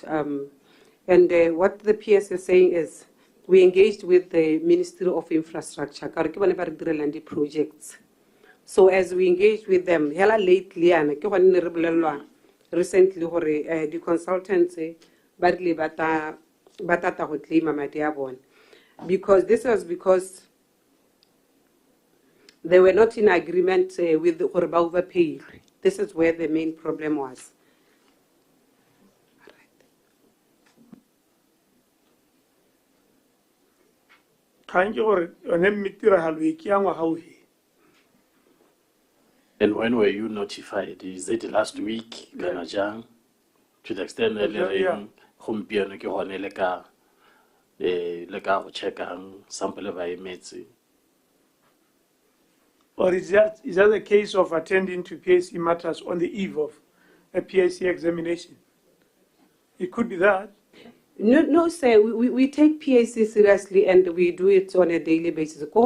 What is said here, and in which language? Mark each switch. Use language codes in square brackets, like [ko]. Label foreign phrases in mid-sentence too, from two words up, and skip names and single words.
[en] And what the PS is saying is, we engaged with the Ministry of Infrastructure, projects. So as we engage with them, hela lately, recently, the consultants badly [tn] batata go [en] claim [tn] madi a bone, [en] because this was because they were not in agreement with the overpay. This is where the main problem was. And when were you notified? Is it last week? Yeah. To the extent that [tn] gompieno ke gone le ka go checkang sample ba emetse. [en] Or is that a case of attending to PAC matters on the eve of a PAC examination? It could be that. No, sir. We take PAC seriously and we do it on a daily basis.